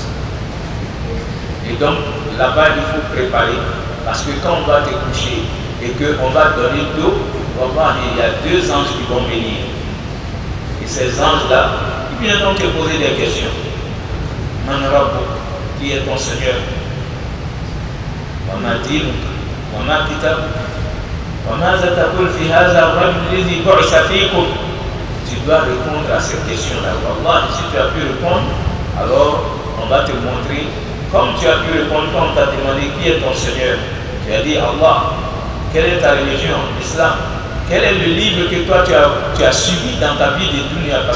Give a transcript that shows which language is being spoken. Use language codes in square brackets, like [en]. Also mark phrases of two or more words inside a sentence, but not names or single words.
[fr] Et donc, là-bas, il faut préparer. Parce que quand on va te coucher et qu'on va donner d'eau, wallah, il y a 2 anges qui vont venir. Et ces anges-là, ils viendront te poser des questions. [ar] من ربك, [fr] qui est ton Seigneur? [ar] وما دينك وما كتابك وما تقول في هذا الرجل الذي بعث فيكم. [fr] Tu dois répondre à ces questions-là. Wallah, si tu as pu répondre, alors on va te montrer. Comme tu as pu répondre, quand on t'a demandé qui est ton Seigneur, tu as dit Allah. Quelle est ta religion? L'islam. Quel est le livre que toi tu as suivi dans ta vie de dunya?